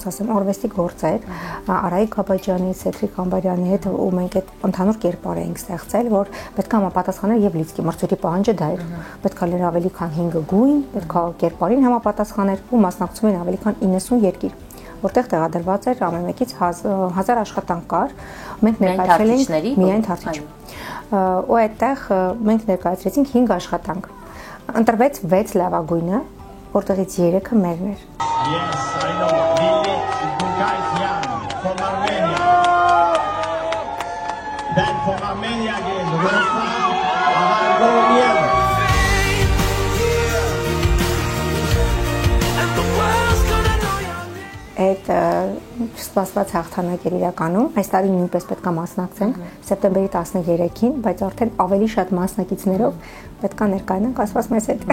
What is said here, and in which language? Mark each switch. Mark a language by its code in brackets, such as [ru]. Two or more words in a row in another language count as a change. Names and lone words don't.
[hy] ասեմ արվեստի գործեր Արայիկ Աբաջյանի, Սեդրիկ Ամբարյանի հետ ու մենք այդ ընդհանուր կերպար էինք ստեղծել, որ պետք է համապատասխաներ եւ լիցքի մրցույթի պահանջը դա էր։ Պետք է լեր ավելի քան 5 գույն, պետք է կերպարին համապատասխաներ ու մասնակցում են ավելի քան 90 երկիր, որտեղ տեղադրված էր ամեն մեկից 1000 աշխատանք կար, մենք ներկայացրել էինք միայն թարթիչ։ Ու այդտեղ մենք ներկայացրեցինք 5 աշխատանք։ Ընտրվեց 6 լավագույնը, որտեղից 3-ը մերն էր։ [en] Yes, I know. Lilith Bugaisyan from Armenia. Then from Armenia again, Ruslan Avargonian. [hy] Այդ սպասված հաղթանակ էր իրականում։ Այս տարի նույնպես պետք է մասնակցենք սեպտեմբերի 13-ին, բայց արդեն ավելի շատ մասնակիցներով պետք է ներկայանանք ասված մեզ հետ։